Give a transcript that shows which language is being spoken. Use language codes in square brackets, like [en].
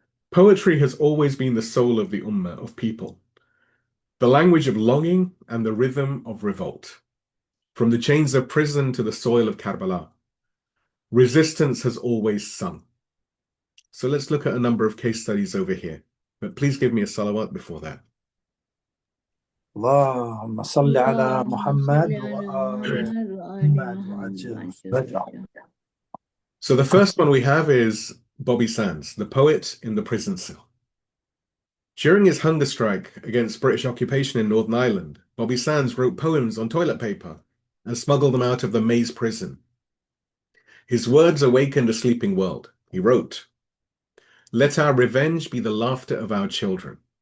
[en] Poetry has always been the soul of the ummah, of people, the language of longing and the rhythm of revolt. From the chains of prison to the soil of Karbala, resistance has always sung. So let's look at a number of case studies over here. But please give me a salawat before that. [ar] اللهم صل على محمد وآل محمد وعجل. [en] So the first one we have is Bobby Sands, the poet in the prison cell. During his hunger strike against British occupation in Northern Ireland, Bobby Sands wrote poems on toilet paper and smuggled them out of the Maze prison. His words awakened a sleeping world. He wrote, "Let our revenge be the laughter of our children."